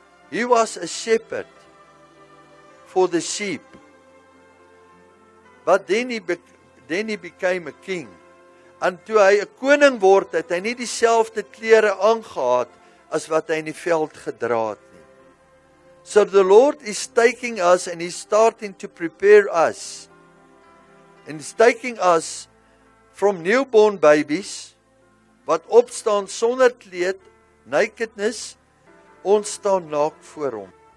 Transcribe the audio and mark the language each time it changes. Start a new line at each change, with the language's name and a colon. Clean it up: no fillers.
English: He was a shepherd for the sheep. But then he became a king.
Afrikaans: En toe hy 'n koning word, het hy nie dieselfde klere aangehad as wat hy in die veld gedra het nie.
English: So the Lord is taking us and he's starting to prepare us. And he's taking us from newborn babies,
Afrikaans: wat opstaan sonder kleed,
English: nakedness,
Afrikaans: ons staan naak voor hom.